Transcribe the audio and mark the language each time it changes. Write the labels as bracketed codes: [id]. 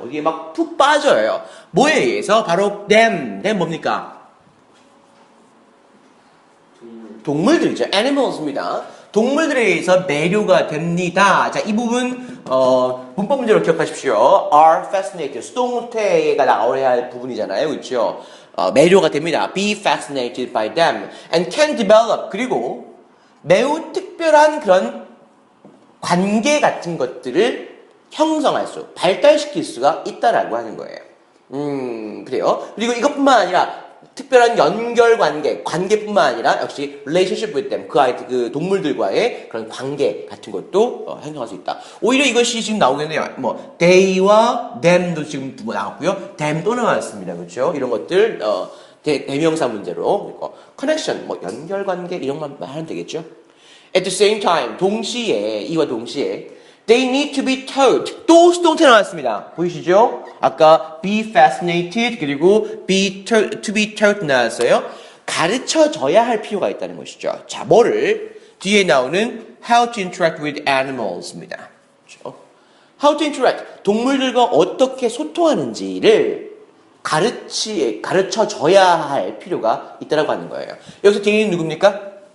[ko] 어디에 막 푹 빠져요. 뭐에 의해서? 바로 them 뭡니까? 동물들이죠. animals입니다. 동물들에 의해서 매료가 됩니다. 자, 이 부분 문법 문제로 기억하십시오. [en] are fascinated. [ko] 수동태가 나와야 할 부분이잖아요. 그렇죠? 매료가 됩니다. [en] be fascinated by them and can develop. [ko] 그리고 매우 특별한 그런 관계 같은 것들을 형성할 수, 발달시킬 수가 있다라고 하는 거예요. 그래요. 그리고 이것뿐만 아니라 특별한 연결 관계뿐만 아니라 역시 [en] relationship with them, [ko] 그 동물들과의 그런 관계 같은 것도 형성할 수 있다. 오히려 이것이 지금 나오겠네요. 뭐 they와 them도 지금 두 번 나왔고요. them 또 나왔습니다. 그렇죠? 이런 것들 대명사 문제로 그리고 connection, 뭐 연결 관계 이런 것만 하면 되겠죠. [en] At the same time, [ko] 동시에 이와 동시에 [en] they need to be taught. [ko] 또 수동태 나왔습니다. 보이시죠? [en] 아까 be fascinated 그리고 to be taught [ko] 나왔어요. 가르쳐줘야 할 필요가 있다는 것이죠. 자, 뭐를? 뒤에 나오는 [en] how to interact with animals입니다. [ko] 그렇죠? [en] how to interact. [ko] 동물들과 어떻게 소통하는지를 가르쳐줘야 할 필요가 있다고 하는 거예요. 여기서 뒤에는 누굽니까?